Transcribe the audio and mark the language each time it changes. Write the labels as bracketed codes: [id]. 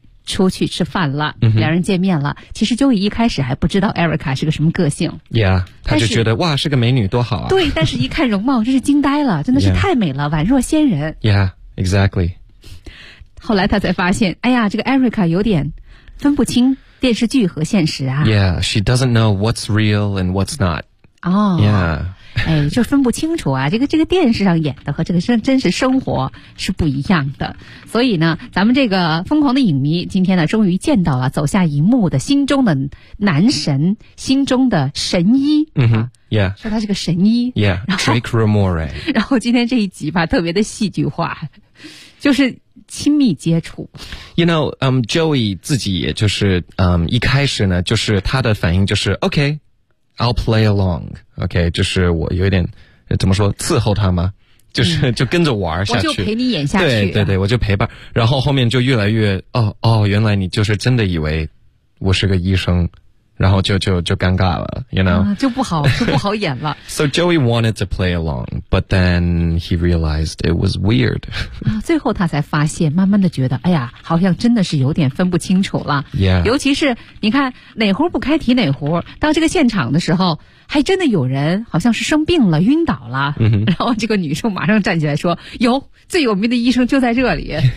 [zh] 出去吃饭了、mm-hmm. 两人见面了，其实 Joey 一开始还不知道 Erica 是个什么个性 yeah, 他就觉得哇是个美女多好啊对但是一看容貌真是惊呆了真的是太美了、yeah. 宛若仙人 [en] yeah exactly [zh] 后来他才发现哎呀这个 Erica 有点分不清电视剧和现实啊 [en] yeah she doesn't know what's real and what's not [zh] 哦、 [en] oh. yeah [zh] 哎，就分不清楚啊！这个电视上演的和这个真实生活是不一样的。所以呢，咱们这个疯狂的影迷今天呢，终于见到了走下荧幕的心中的男神，心中的神医。嗯哼 ，Yeah，说他是个神医。 [en] Yeah，Drake Ramore。 [zh] 然后今天这一集吧，特别的戏剧化，就是亲密接触。 [en] You know， [zh] Joey 自己也就是一开始呢，就是他的反应就是 OK。 [en] I'll play along, OK, [zh] 就是我有点怎么说伺候他吗就是、就跟着玩下去。我就陪你演下去。对对对我就陪伴。然后后面就越来越原来你就是真的以为我是个医生然后就尴尬了 , [en] you know?、 [zh] 就不好演了。 [en] So Joey wanted to play along, but then he realized it was weird. [zh] 最后他才发现慢慢的觉得哎呀好像真的是有点分不清楚了。 [en] Yeah. [zh] 尤其是你看哪壶不开提哪壶到这个现场的时候还真的有人好像是生病了晕倒了、 mm-hmm. 然后这个女生马上站起来说有最有名的医生就在这里。